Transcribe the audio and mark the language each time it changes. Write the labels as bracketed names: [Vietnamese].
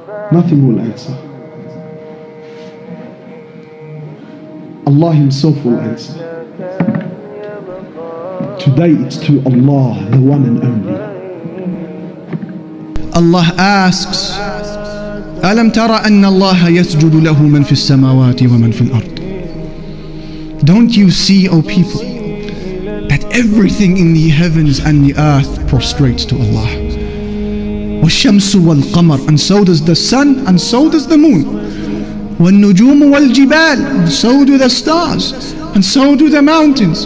[English] Nothing will answer. Allah Himself will answer. Today it's to Allah, the one and only. Allah asks, [Arabic] ألم ترى أن الله يسجد له من في السماوات ومن في الأرض? [English] Don't you see, O people, that everything in the heavens and the earth prostrates to Allah? [Arabic] وَالشَّمْسُ وَالْقَمَرُ, [English] and so does the sun, and so does the moon. [Arabic] وَالنُّجُومُ وَالْجِبَالُ, [English] and so do the stars, and so do the mountains.